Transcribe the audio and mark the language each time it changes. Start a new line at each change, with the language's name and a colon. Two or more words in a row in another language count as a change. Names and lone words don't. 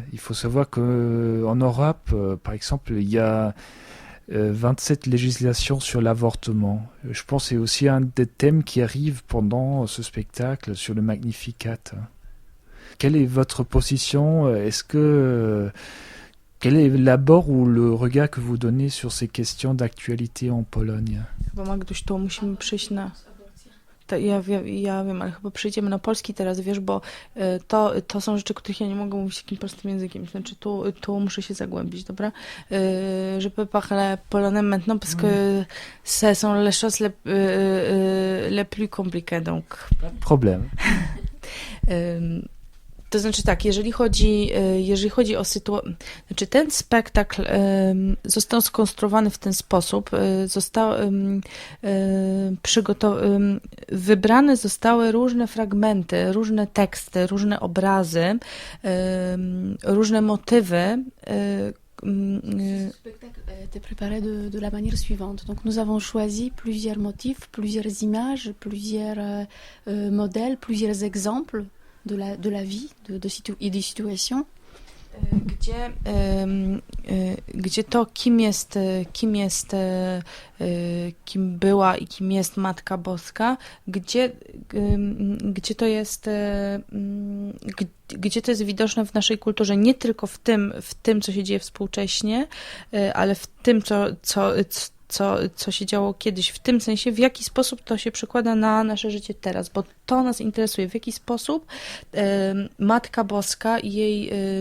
French: Il faut savoir qu'en Europe, par exemple, il y a 27 législations sur l'avortement. Je pense que c'est aussi un des thèmes qui arrive pendant ce spectacle sur le Magnificat. Quelle est votre position? Quel est l'abord ou le regard que vous donnez sur ces questions d'actualité en Pologne?
Polish: Chyba Magduś, to musimy przejść na... Ja wiem, ale chyba przejdziemy na polski teraz, wiesz, bo to są rzeczy, których ja nie mogę mówić takim prostym językiem. Znaczy, tu muszę się zagłębić, dobra?
French: Je peux parler polonais maintenant parce que ce sont les choses les plus compliquées, donc... Pas de problème.
Polish: To znaczy tak, jeżeli chodzi o sytuację, znaczy ten spektakl został skonstruowany w ten sposób, wybrane zostały różne fragmenty, różne teksty, różne obrazy, różne motywy.
French: Ce spectacle a été préparé de la manière suivante. Donc nous avons choisi plusieurs motifs, plusieurs images, plusieurs modèles, plusieurs exemples de la vie et des situations.
Polish: Gdzie to, kim była i kim jest Matka Boska, gdzie to jest widoczne w naszej kulturze, nie tylko w tym, co się dzieje współcześnie, ale w tym, co się działo kiedyś, w tym sensie, w jaki sposób to się przekłada na nasze życie teraz, bo to nas interesuje, w jaki sposób Matka Boska i jej